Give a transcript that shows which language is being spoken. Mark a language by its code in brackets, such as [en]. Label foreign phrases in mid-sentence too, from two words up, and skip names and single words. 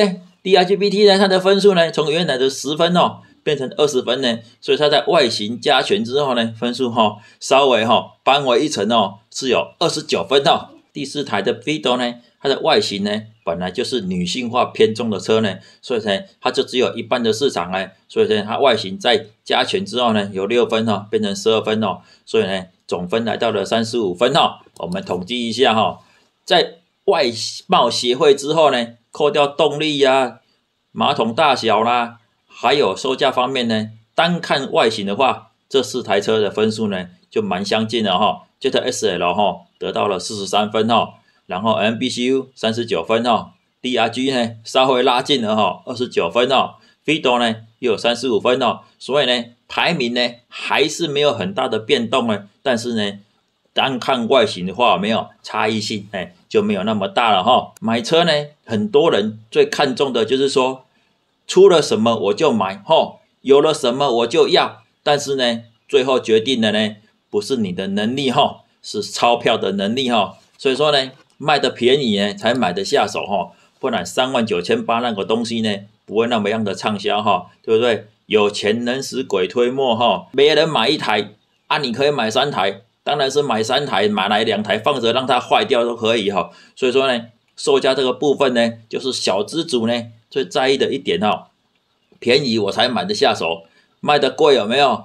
[zh] 呢它的分數呢從原來的10分變成20分呢，所以它在外形加權之後呢分數稍微扳回一城是有 29分第4台的 Fido 呢，它的外形呢本來就是女性化偏重的車呢，所以呢它就只有一半的市場呢，所以呢它外形在加權之後呢有6分變成12分所以呢總分來到了35分我們統計一下在外貌協會之後呢，扣掉動力馬桶大小啦，還有售價方面呢，單看外形的話，這4台車的分數呢就蠻相近的 ZSL 得到了43分然後 MBCU 39分DRG 呢稍微拉近了29分Fido 呢又有35分所以呢排名呢還是沒有很大的變動呢，但是呢單看外形的話沒有差異性就沒有那麼大了買車呢很多人最看重的就是說出了什麼我就買有了什麼我就要，但是呢最後決定的呢不是你的能力是鈔票的能力所以說呢賣的便宜呢才買得下手不然39800 那個東西呢不會那麼樣的暢銷對不對？有錢能使鬼推磨沒人買1台你可以買3台，當然是買3台，買來2台放着讓它壞掉都可以所以說呢售價這個部分呢就是小資族呢最在意的一點便宜我才買得下手，賣的貴有沒有？